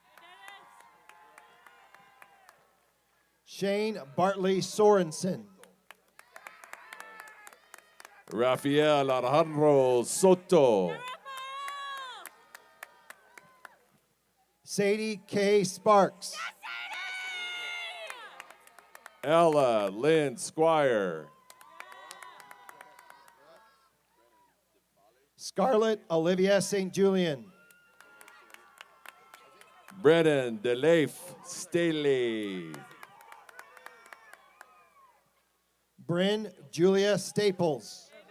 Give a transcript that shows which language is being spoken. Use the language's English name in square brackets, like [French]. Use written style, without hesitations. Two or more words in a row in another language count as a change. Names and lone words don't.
[English] Shane Bartley Sorensen. Rafael Alejandro Soto. Sadie K. Sparks. Ella Lynn Squire. Scarlett Olivia St. Julian. Brennan DeLeif Staley. Bryn Julia Staples.